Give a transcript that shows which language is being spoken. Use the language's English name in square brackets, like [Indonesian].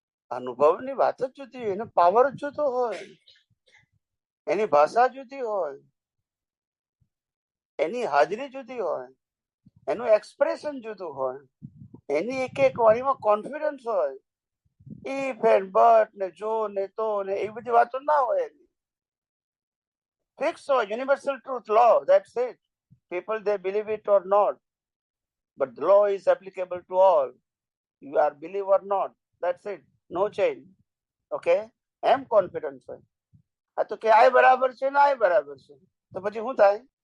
[Gujarati] અનુભવની વાત જ જુદી હોય, એનો પાવર જ જુદો હોય, એની ભાષા જુદી હોય, એની હાજરી જુદી હોય, એનું એક્સપ્રેશન જુદું હોય, એની એક એક વાણીમાં કોન્ફિડન્સ હોય. [English] if and but [Gujarati] ને જો ને તો ને એ બધી વાતો ના હોય. [English] fix [Gujarati] હોય, [English] Universal truth, law, that's it. People, they believe it or not, but the law is applicable to all. You are believe or not, that's it, no change. [Gujarati] Okay, M confidence હોય. આ તો કે આ બરાબર છે ને આ બરાબર છે, તો પછી શું થાય?